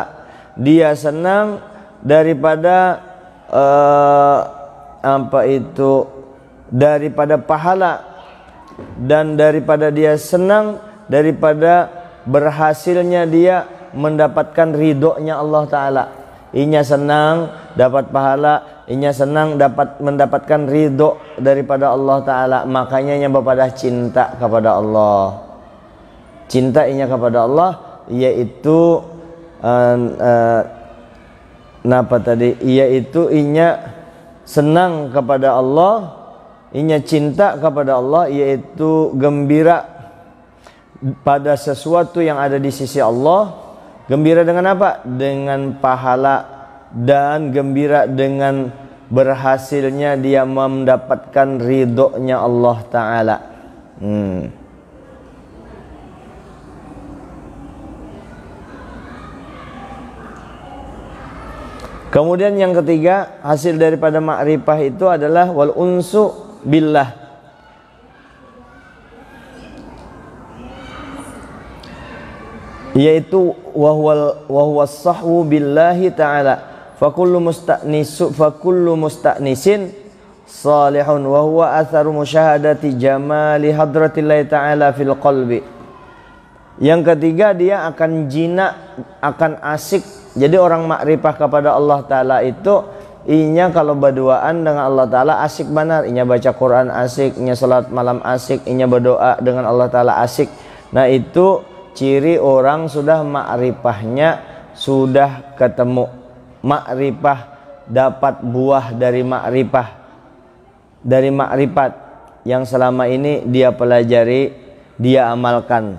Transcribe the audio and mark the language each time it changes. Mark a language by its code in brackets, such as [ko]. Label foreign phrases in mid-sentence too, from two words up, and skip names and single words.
[id] Dia senang daripada daripada pahala, dan daripada dia senang daripada berhasilnya dia mendapatkan ridhonya Allah Ta'ala. Inya senang dapat pahala, inya senang mendapatkan ridho daripada Allah Ta'ala, makanya inya berpada cinta kepada Allah. Cinta inya kepada Allah yaitu yaitu inya senang kepada Allah, inya cinta kepada Allah, yaitu gembira pada sesuatu yang ada di sisi Allah. Gembira dengan apa? Dengan pahala, dan gembira dengan berhasilnya dia mendapatkan ridhonya Allah Ta'ala. Kemudian yang ketiga, hasil daripada makrifah itu adalah [ar] والأنس بالله. Yaitu وهو صحو بالله تعالى. فكل مستأنس صالح وهو أثر مشاهدة جمال حضرة الله تعالى في القلب. [id] Yang ketiga, dia akan jinak, akan asik. [bjn] Jadi orang makrifah kepada Allah Ta'ala itu inya kalau berduaan dengan Allah Ta'ala asik benar, inya baca Quran asik, inya salat malam asik, inya berdoa dengan Allah Ta'ala asik. [id] Nah itu ciri orang sudah ma'rifahnya sudah ketemu. Ma'rifah dapat buah dari ma'rifah, dari ma'rifat yang selama ini dia pelajari, dia amalkan.